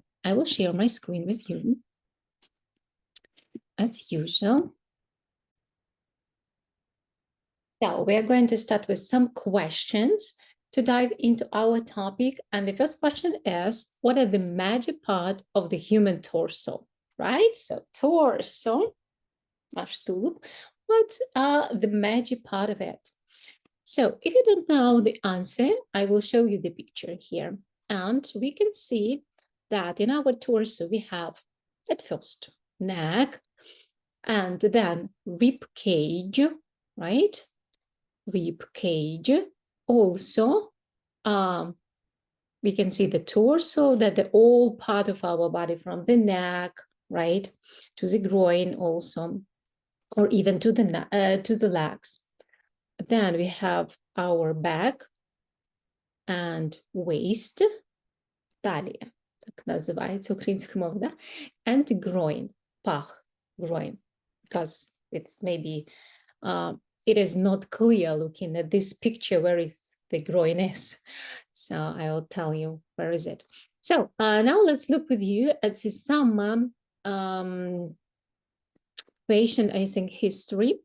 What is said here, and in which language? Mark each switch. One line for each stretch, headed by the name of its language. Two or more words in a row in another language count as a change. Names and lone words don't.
English: I will share my screen with you as usual. So we are going to start with some questions to dive into our topic. And the first question is, what are the major part of the human torso, right? So torso,
Ukrainian: наш тулуб,
English: what are the major part of it? So if you don't know the answer, I will show you the picture here. And we can see that in our torso, we have at first neck and then rib cage, right? Rib cage. Also, we can see the torso, that the whole part of our body from the neck, right, to the groin also, or even to the legs. Then we have our back and waist,
Ukrainian: талія, так називається українською мовою, да?
English: And groin, пах, groin, because it's maybe it is not clear looking at this picture where is the groin is. So I'll tell you where is it. So now let's look with you at some patient, I think, history.